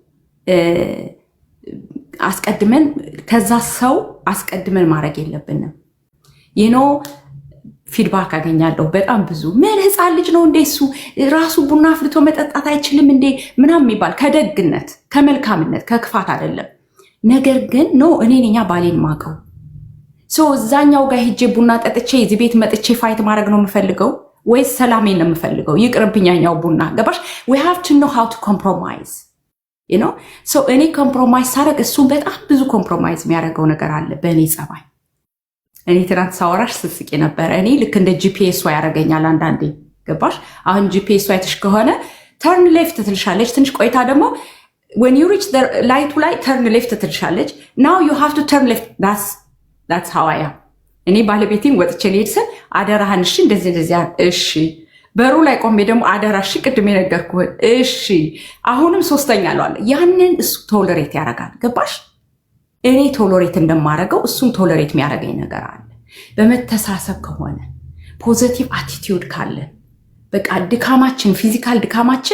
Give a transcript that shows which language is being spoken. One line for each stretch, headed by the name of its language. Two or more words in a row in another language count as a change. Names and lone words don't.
Amharic: አስቀድመን ከዛ ሰው አስቀድመን ማድረግ የለብንም። ፊድባክ አገኛለሁ በጣም ብዙ። ምን ህፃን ልጅ ነው እንዴ እሱ ራሱ ቡና አፍልቶ መጠጣት አይችልም እንዴ ምናምን የሚባል ከደግነት ከመልካምነት ከክፋት አይደለም። ነገር ግን እኔ ነኝ ባሌን ማቀው እዛኛው ጋር ሄጄ ቡና ጠጥቼ እዚህ ቤት መጥቼ ፋይት ማድረግ ነው የምፈልገው ወይስ ሰላሜን ነው የምፈልገው? ይቅርብኛኛው ቡና ገባሽ?
English: we have to know how to compromise
Amharic: እኔ ኮምፕሮማይዝ ሳደርግ እሱ በጣም ብዙ ኮምፕሮማይዝ የሚያደርገው ነገር አለ በእኔ ጸባይ። እኔ ትናንት ሳወራሽ ስስቂ ነበረ። እኔ ልክ እንደ ጂፒኤስ ያደርገኛል አንዳንዴ ገባሽ? አሁን ጂፒኤስ አይተሽ ከሆነ
English: turn left
Amharic: ትልሻለች። ትንሽ ቆይታ ደግሞ
English: when you reach the light
Amharic: ላይ
English: turn left
Amharic: ትልሻለች።
English: now you have to turn left. that's how I am።
Amharic: እኔ ባለቤቴን ወጥቼ ልሄድ ስል አደራህን እሺ እንደዚህ እሺ፣ በሩ ላይ ቆሜ ደግሞ አደራሽ ቅድም የነገርኩህን እሺ፣ አሁንም ሶስተኛ አለዋለ። ያንን እሱ ቶለሬት ያደርጋል ገባሽ? እኔ ቶሎሬት እንደማደርገው እሱም ቶሎሬት የሚያደርገኝ ነገር አለ። በመተሳሰብ ከሆነ
English: positive attitude
Amharic: ካለን በቃ ድካማችን ፊዚካል ድካማችን